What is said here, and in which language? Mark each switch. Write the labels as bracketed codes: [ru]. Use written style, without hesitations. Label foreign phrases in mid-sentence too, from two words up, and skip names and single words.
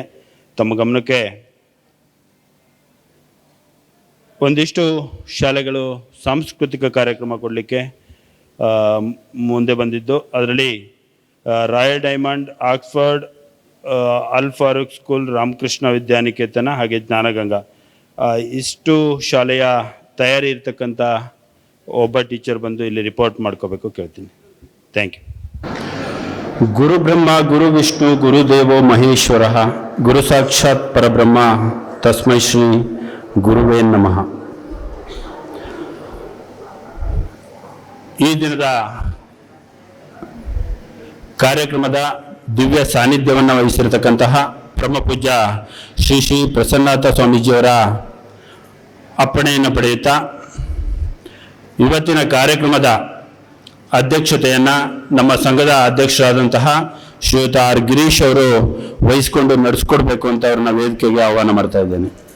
[kn] ತಮ್ಮ ಗಮನಕ್ಕೆ ಒಂದಿಷ್ಟು ಶಾಲೆಗಳು ಸಾಂಸ್ಕೃತಿಕ ಕಾರ್ಯಕ್ರಮ ಕೊಡಲಿಕ್ಕೆ ಮುಂದೆ ಬಂದಿದ್ದು, ಅದರಲ್ಲಿ ರಾಯಲ್ ಡೈಮಂಡ್, ಆಕ್ಸ್ಫರ್ಡ್, ಅಲ್ ಫಾರೂಕ್ ಸ್ಕೂಲ್, ರಾಮಕೃಷ್ಣ ವಿದ್ಯಾನಿಕೇತನ ಹಾಗೆ ಜ್ಞಾನಗಂಗಾ ಇಷ್ಟು ಶಾಲೆಯ ತಯಾರಿ ಇರ್ತಕ್ಕಂಥ ಒಬ್ಬ ಟೀಚರ್ ಬಂದು ಇಲ್ಲಿ ರಿಪೋರ್ಟ್ ಮಾಡ್ಕೋಬೇಕು ಕೇಳ್ತೀನಿ. [en] thank you. [sa] ಗುರು ಬ್ರಹ್ಮ ಗುರು ವಿಷ್ಣು ಗುರುದೇವೋ ಮಹೇಶ್ವರ ಗುರು ಸಾಕ್ಷಾತ್ ಪರಬ್ರಹ್ಮ ತಸ್ಮೈ ಶ್ರೀ ಗುರುವೇ ನಮಃ. [kn] ಈ ದಿನದ ಕಾರ್ಯಕ್ರಮದ ದಿವ್ಯ ಸಾನ್ನಿಧ್ಯವನ್ನು ವಹಿಸಿರತಕ್ಕಂತಹ ಪರಮ ಪೂಜ್ಯ ಶ್ರೀ ಪ್ರಸನ್ನನಾಥ ಸ್ವಾಮೀಜಿಯವರ ಅಪ್ಪಣೆಯನ್ನು ಪಡೆಯುತ್ತಾ ಇವತ್ತಿನ ಕಾರ್ಯಕ್ರಮದ ಅಧ್ಯಕ್ಷತೆಯನ್ನು ನಮ್ಮ ಸಂಘದ ಅಧ್ಯಕ್ಷರಾದಂತಹ ಶ್ರೀಯುತ ಆರ್ ಗಿರೀಶ್ ಅವರು ವಹಿಸಿಕೊಂಡು ನಡೆಸ್ಕೊಡ್ಬೇಕು ಅಂತ ಅವ್ರನ್ನ ವೇದಿಕೆಗೆ ಆಹ್ವಾನ ಮಾಡ್ತಾ ಇದ್ದೇನೆ.